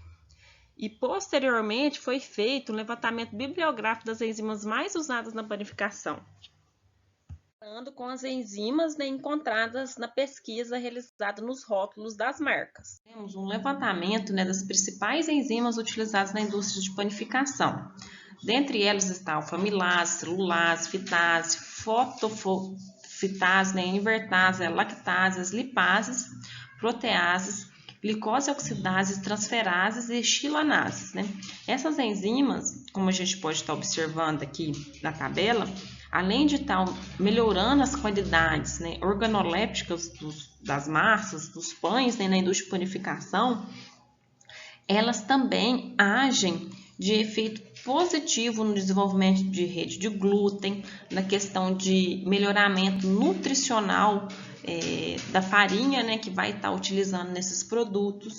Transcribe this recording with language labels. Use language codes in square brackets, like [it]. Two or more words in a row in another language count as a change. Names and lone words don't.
[pt] E posteriormente foi feito um levantamento bibliográfico das enzimas mais usadas na panificação, comparando com as enzimas encontradas na pesquisa realizada nos rótulos das marcas. Temos um levantamento das principais enzimas utilizadas na indústria de panificação. Dentre elas está a alfamilase, celulase, fitase, fotofitase, invertase, lactases, lipases, proteases, glicose oxidases, transferases e chilanases. Essas enzimas, como a gente pode estar observando aqui na tabela, além de estar melhorando as qualidades organolépticas das massas, dos pães na indústria de panificação, elas também agem de efeito positivo no desenvolvimento de rede de glúten, na questão de melhoramento nutricional da farinha que vai estar utilizando nesses produtos.